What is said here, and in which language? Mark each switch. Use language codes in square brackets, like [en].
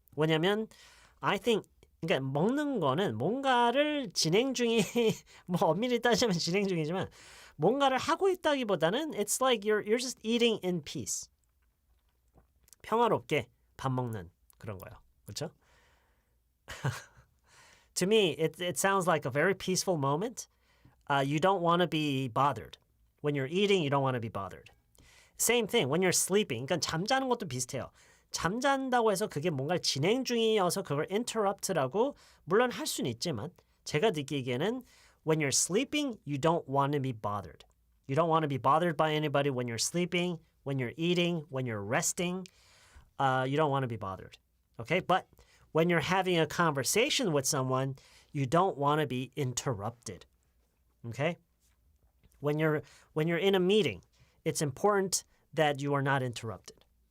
[ko] 왜냐면 I think 그러니까 먹는 거는 뭔가를 진행 중이 뭐 엄밀히 따지면 진행 중이지만 뭔가를 하고 있다기보다는 [en] it's like you're just eating in peace. [ko] 평화롭게 밥 먹는 그런 거요. 그렇죠? [en] To me, it sounds like a very peaceful moment. You don't want to be bothered. When you're eating, you don't want to be bothered. Same thing when you're sleeping. [ko] 그러니까 잠자는 것도 비슷해요. 잠잔다고 해서 그게 뭔가 진행 중이어서 그걸 interrupt라고 물론 할 수는 있지만 제가 느끼기에는 [en] when you're sleeping, you don't want to be bothered. You don't want to be bothered by anybody when you're sleeping, when you're eating, when you're resting. You don't want to be bothered. Okay? But when you're having a conversation with someone, you don't want to be interrupted. Okay? When you're in a meeting, it's important that you are not interrupted.